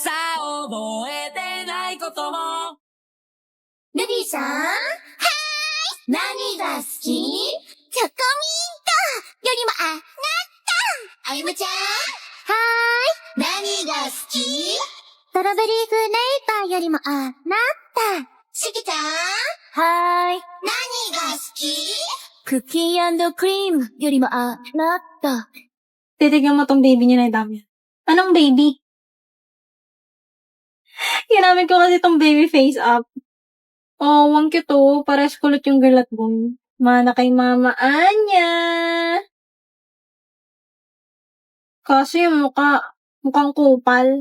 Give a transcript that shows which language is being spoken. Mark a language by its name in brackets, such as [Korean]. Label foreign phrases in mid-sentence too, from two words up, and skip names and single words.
[Japanese] さ覚えてないこともルビーさんはーい何が好きチョコミントよりもあなたあゆむちゃんはーい何が好きストロベリーフレーバーよりもあなたしきちゃんはーい何が好きクッキークリームよりもあなた [Filipino] Titignan mo tong baby niya na dami. Anong baby? Ginamit ko kasi tong [English] baby face up. [Filipino] Oh, ang cute oh. Pares kulot yung girl at boy. Mana kay Mama Anya. Kasi yung mukhang kupal.